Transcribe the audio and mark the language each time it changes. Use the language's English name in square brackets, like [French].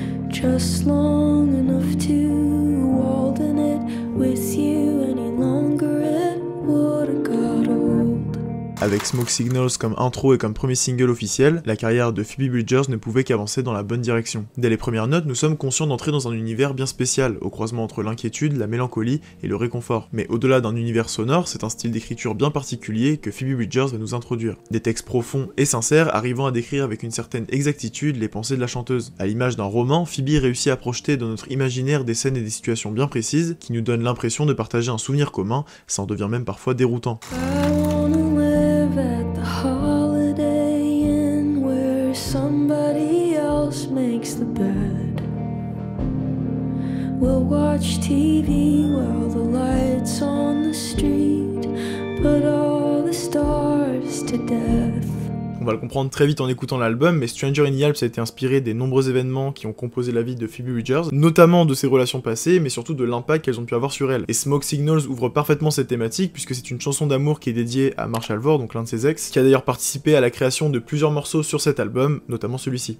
[English] Just long enough to waltz in it with you any longer, it would have got old. [French] Avec Smoke Signals comme intro et comme premier single officiel, la carrière de Phoebe Bridgers ne pouvait qu'avancer dans la bonne direction. Dès les premières notes, nous sommes conscients d'entrer dans un univers bien spécial, au croisement entre l'inquiétude, la mélancolie et le réconfort. Mais au-delà d'un univers sonore, c'est un style d'écriture bien particulier que Phoebe Bridgers va nous introduire. Des textes profonds et sincères arrivant à décrire avec une certaine exactitude les pensées de la chanteuse. À l'image d'un roman, Phoebe réussit à projeter dans notre imaginaire des scènes et des situations bien précises qui nous donnent l'impression de partager un souvenir commun, ça en devient même parfois déroutant. [English] At the Holiday Inn where somebody else makes the bed. We'll watch TV while the lights on the street put all the stars to death. [French] On va le comprendre très vite en écoutant l'album, mais Stranger in the Alps a été inspiré des nombreux événements qui ont composé la vie de Phoebe Bridgers, notamment de ses relations passées, mais surtout de l'impact qu'elles ont pu avoir sur elle. Et Smoke Signals ouvre parfaitement cette thématique, puisque c'est une chanson d'amour qui est dédiée à Marshall Vore, donc l'un de ses ex, qui a d'ailleurs participé à la création de plusieurs morceaux sur cet album, notamment celui-ci.